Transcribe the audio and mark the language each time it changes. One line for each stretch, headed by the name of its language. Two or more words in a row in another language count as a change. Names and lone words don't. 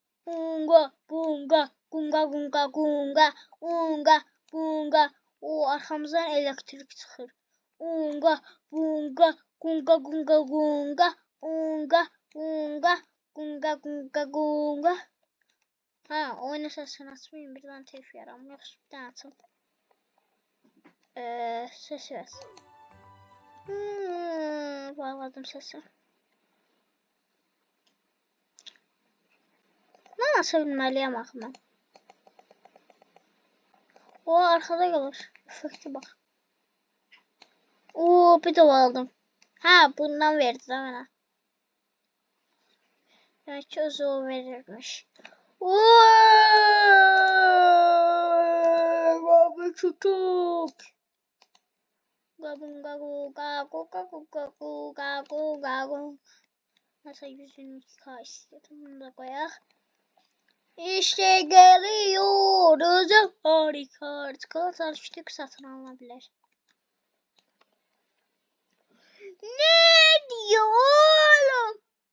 Azerbaijani: Unga bunga gunga gunga gunga unga bunga. O arkamızdan elektrik çıxır. Unga bunga gunga gunga gunga unga bunga gunga gunga gunga.
Turkish: Ha, oyun sesini açmayayım, birden telif yaram.
Azerbaijani: Yaxşı, bir dənə açım.
Turkish: Ses ver. Bağladım sesi.
Azerbaijani: Mən aça bilməliyəm axı mən. O arkada qalır. Effekti bax. Oo, bir də aldım. Ha, bundan verdi də mənə. Demək ki, özü o verirmiş.
Turkish: Abi tutuk. Gabun gagu gagu gagu gagu gagu gagu. Mesela 122K istedim. Bunu da koyak. İşte geliyoruz. Harika. Çikolatalı küçük satın alınabilir. Ne diyor oğlum?